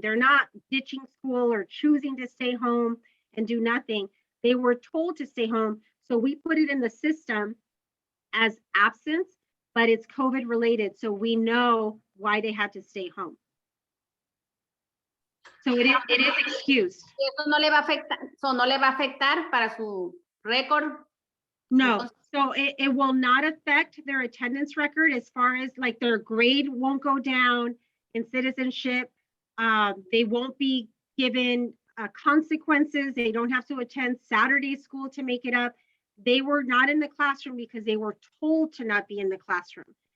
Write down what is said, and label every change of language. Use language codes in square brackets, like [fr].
[en] They're not ditching school or choosing to stay home and do nothing. They were told to stay home. So we put it in the system as absence, but it's COVID related. So we know why they had to stay home. So it is excused. [es] Eso no le va a afectar, so no le va a afectar para su récord. [en] No, so it will not affect their attendance record as far as like their grade won't go down in citizenship. They won't be given consequences. They don't have to attend Saturday school to make it up. They were not in the classroom because they were told to not be in the classroom.